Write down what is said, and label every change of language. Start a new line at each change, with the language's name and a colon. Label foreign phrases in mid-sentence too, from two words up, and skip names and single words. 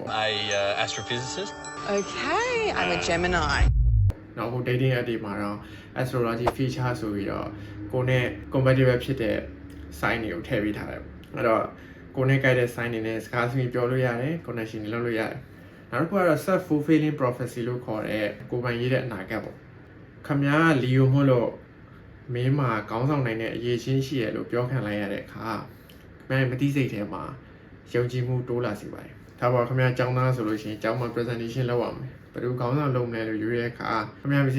English: astrophysicist Okay, I'm a Gemini.
Burmese: နောက်ဟို
English: dating app
Burmese: တွေမှာတော့
English: astrology feature
Burmese: ဆိုပြီးတော့ကိုနဲ့ compatible ဖြစ်တဲ့ sign တွေကိုထည့်ပေးထားတယ်အဲ့တော့ကိုနဲ့ကြိုက်တဲ့ sign တွေနဲ့စကားစမြည်ပြောလို့ရတယ် connection တွေလုပ်လို့ရတယ်နောက်တစ်ခုကတော့
English: self fulfilling prophecy
Burmese: လို့ခေါ်တဲ့ ကိုယ်ပိုင်ရေးတဲ့အနာဂတ်ပေါ့ခမားကလီယိုမို့လို့မင်းမှာခေါင်းဆောင်နိုင်တဲ့အရေးချင်းရှိရလို့ပြောခံလိုက်ရတဲ့အခါခမားရဲ့မသိစိတ်ထဲမှာယုံကြည်မှု တိုးလာစေပါတယ်ဒါပေါ်ခမားကျောင်းသားဆိုလို့ရှိရင်ကျောင်းမှာ presentation လုပ်ရမယ်ဘယ်လိုခေါင်းဆောင်လုပ်မလဲလို့ရွေးတဲ့အခါခမားမသိ